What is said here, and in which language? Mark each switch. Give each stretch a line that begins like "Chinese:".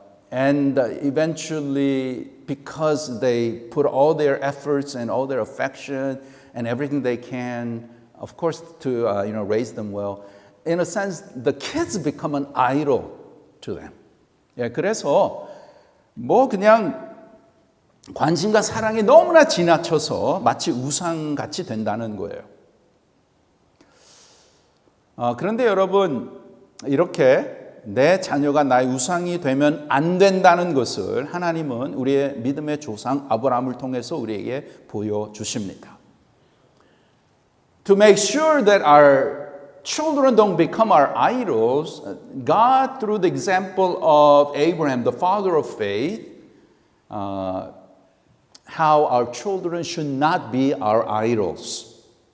English: And eventually, because they put all their efforts and all their affection and everything they can, of course, to raise them well, in a sense, the kids become an idol to them.
Korean: 예, 그래서 뭐 그냥 관심과 사랑이 너무나 지나쳐서 마치 우상같이 된다는 거예요. 그런데 여러분, 이렇게 내 자녀가 나의 우상이 되면 안 된다는 것을 하나님은 우리의 믿음의 조상 아브라함을 통해서 우리에게 보여주십니다.
English: To make sure that our children don't become our idols, God, through the example of Abraham, the father of faith, how our children should not be our idols.